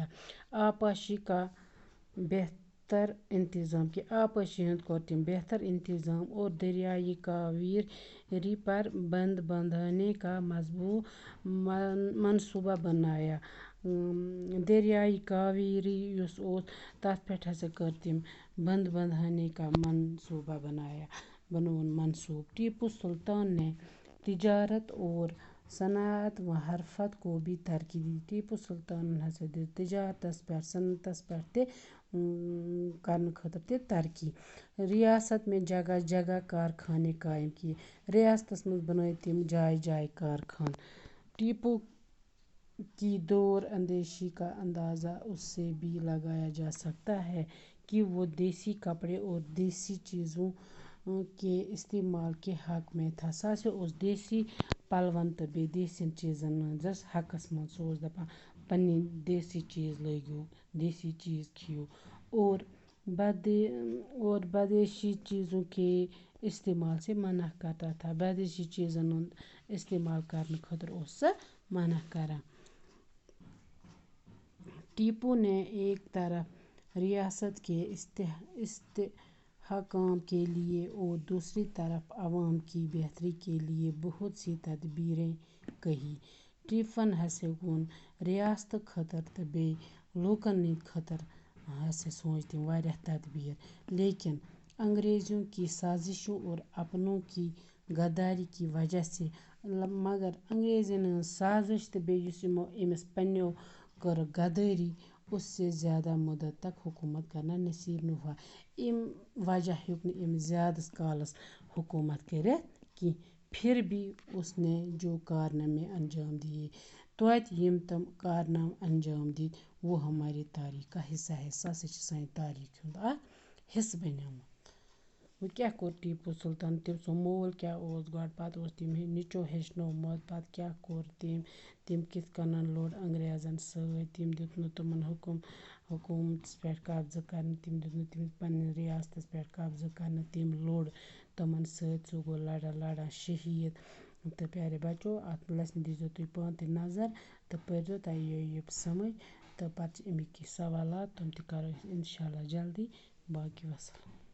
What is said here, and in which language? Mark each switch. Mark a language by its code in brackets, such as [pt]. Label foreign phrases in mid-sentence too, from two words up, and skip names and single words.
[ur] آبپاشی کا بہتر انتظام کیا. آبپاشی [ks] ہند کور تم [ur] بہتر انتظام اور دریائے کاویری پر بند بندھانے کا منصوبہ بنایا. [ks] دریائے کاویری یس اوس تتھ پہ ہسا کر تم [ur] بند بندھانے کا منصوبہ [ks] بنون منصوب. [ur] ٹیپو سلطان نے تجارت اور صنعت و حرفت کو بھی ترقی دی. [ks] ٹیپو سلطان ہسا دِژ تجارتس پہ صنعتس پہ تہ کرنے خاطر تہ ترقی. [ur] ریاست میں جگہ جگہ کارخانے قائم کیے. [ks] ریاستس مز بنٲے تم جائے جائے کارخان. [ur] ٹیپو کی دور اندیشی کا اندازہ اس سے بھی لگایا جا سکتا ہے کہ وہ دیسی کپڑے اور دیسی چیزوں کے استعمال کے حق میں تھا. [ks] سہ ہسا اوس دیسی پلون تو بیٚیہِ دیسی چیزن ہنٛدس حقس منٛز. سُہ اوس دپان پنٕنۍ دیسی چیز لٲگِو دیسی چیز کھیٚیِو. [ur] اور بدیشی چیزوں کے استعمال سے منع کرتا تھا. [ks] بدیشی چیزن ہُنٛد استعمال کرنہٕ خٲطرٕ اوس سہ منع کران. [ur] ٹیپو نے ایک طرف ریاست کے استحکام کے لیے اور دوسری طرف عوام کی بہتری کے لیے بہت سی تدبیریں کی. [ks] ٹیپون ہسا وون ریاست خاطر تو بیٚیہِ لوٗکن ہٕنٛدِ خاطر ہسا سوٗنچ تٔمۍ واریاہ تدبیر. [ur] لیکن انگریزوں کی سازشوں اور اپنوں کی غداری کی وجہ سے [ks] مگر انگریزن ہنٛز سازش تو بیٚیہِ یُس یِمو أمِس پنٛنیو کٔرٕکھ غدٲری [ur] اس سے زیادہ مدت تک حکومت کرنا نصیب نہ ہوا. [ks] امہِ وجہ ہیوٚک نہٕ أمۍ زیادٕ کالس حکومت کٔرِتھ کینٛہہ. [ur] پھر بھی اس نے جو کارنامے انجام دیے [ks] توتہِ یِم تم کارنامہٕ انجام دِتۍ [ur] وہ ہماری تاریخ کا حصہ ہے. [ks] سُہ ہسا چھِ سانہِ تاریٖخ ہُنٛد اکھ حصہٕ بنیومُت. وۄنۍ کیٛاہ کوٚر ٹیٖپوٗ سُلطان تٔمۍ سُنٛد مول کیٛاہ اوس گۄڈٕ پَتہٕ اوس تٔمۍ نیٚچو ہیٚچھنومُت پَتہٕ کیٛاہ کوٚر تٔمۍ کِتھ کٔنۍ لوٚڑ انٛگریزَن سۭتۍ تٔمۍ دیُت نہٕ تِمَن حکوٗمتَس پٮ۪ٹھ قبضہٕ کَرنہٕ تٔمۍ دیُت نہٕ تٔمِس پنٛنِس رِیاستَس پٮ۪ٹھ قبضہٕ کَرنہٕ تٔمۍ لوٚڑ تِمَن سۭتۍ سُہ گوٚو لَڑان لَڑان شہیٖد تہٕ پیارے بَچو اَتھ لٮ۪سنہِ دیٖزیو تُہۍ پانہٕ تہِ نظر تہٕ پٔرۍزیو تۄہہِ یہِ سَمٕجھ تہٕ پَتہٕ چھِ اَمِکۍ کینٛہہ سوالات تِم تہِ کَرو أسۍ [ar] اِنشاء اللہ [ks] جلدی باقی وَسَلام.